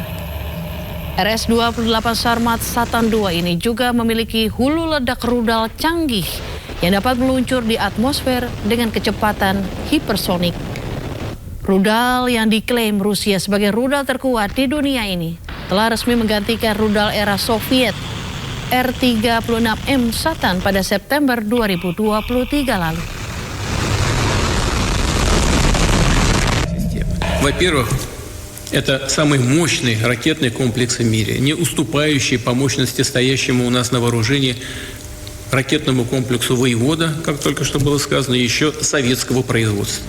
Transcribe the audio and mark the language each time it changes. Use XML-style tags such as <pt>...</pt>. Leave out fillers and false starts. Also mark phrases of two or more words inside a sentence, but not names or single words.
<id>RS-28 Sarmat Satan II ini juga memiliki hulu ledak rudal canggih yang dapat meluncur di atmosfer dengan kecepatan hipersonik. Rudal yang diklaim Rusia sebagai rudal terkuat di dunia ini telah resmi menggantikan rudal era Soviet R-36M Satan pada September 2023 lalu.</id> <ru>Во-первых, это самый мощный ракетный комплекс в мире, не уступающий по мощности стоящему у нас на вооружении ракетному комплексу «Воевода», как только что было сказано, еще советского производства.</ru>